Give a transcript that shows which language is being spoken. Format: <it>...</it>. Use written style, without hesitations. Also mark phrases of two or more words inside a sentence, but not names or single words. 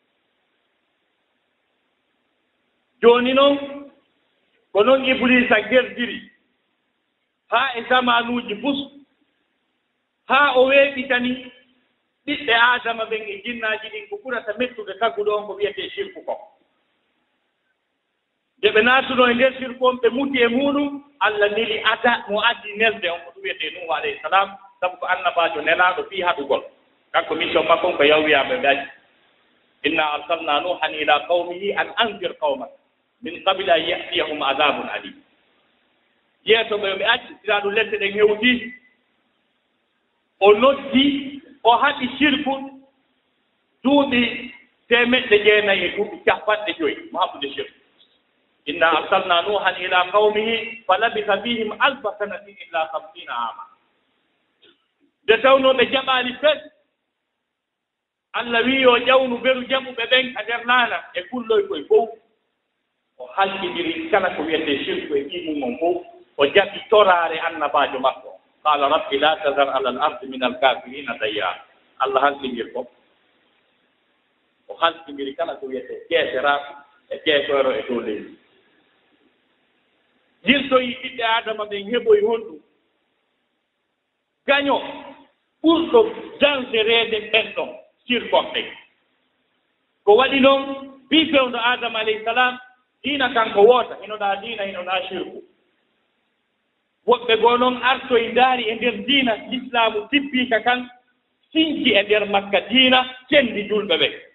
<ff>jooni noon ko noon Iblisa gerdiri haa e zamanuuji bus haa o weeɓitani ɓiɓɓe aadama ɓen e jinnaaji ɗin ko ɓurata mettude tagguɗo on ko wiyetee sirku ko nde ɓe naatuno e ndeer sirku on ɓe muti e muɗum Allah neli ada mo addi nelde on ko ɗum wiyetee Nuhu</ff> <ar>عليه السلام</ar> <ff>sabu ko annabaajo nelaaɗo fii haɗugol kanko mission makko on ko yawwiyaɓe ɓe aji</ff> <ar>إنا أرسلنا نوحا إلى قومه أن أنذر قومك من قبل أن يأتيهم عذاب أليم</ar> <ff>yeeto ɓe acci siraaɗu lette ɗen hewtii o noddi o haɗi sirku duuɓi 900 duuɓi 50 mo haɓude sirku</ff> <ar>إنا أرسلنا نوحا إلى قومه فلبث فيهم ألف سنة إلا 50 عاما</ar> <ff>nde tawnooɓe jaɓaali fes Allah wii o ƴawnu beru jaɓuɓe ɓen a nder laana e kulloy koye fof o halkidiri kala ko wiyetee sirku e ɗimum on fof o jaɓi toraare annabaajo makko</ff> <ar>قال رب لا تذر على الأرض من الكافرين ديارا</ar> <ff>Allah halkidir ko o halkidiri kala ko wiyetee keeseraaɓe e keesoero e dow leydi yirtoyi ɓiɓɓe aadama ɓen heɓoy honɗum gaño ɓurɗo dangereede ɓenɗon sirkonɓe ko waɗi noon bii fewndo adama</ff> <ar>عليه السلام</ar> <ff>diina kanko woota hinoɗaa diina hinoɗaa sirku woɓɓe goo noon artoye ndaari e ndeer diina l'islamu tibbiika kan sinci e ndeer makka diina cendi julɓe ɓe</ff>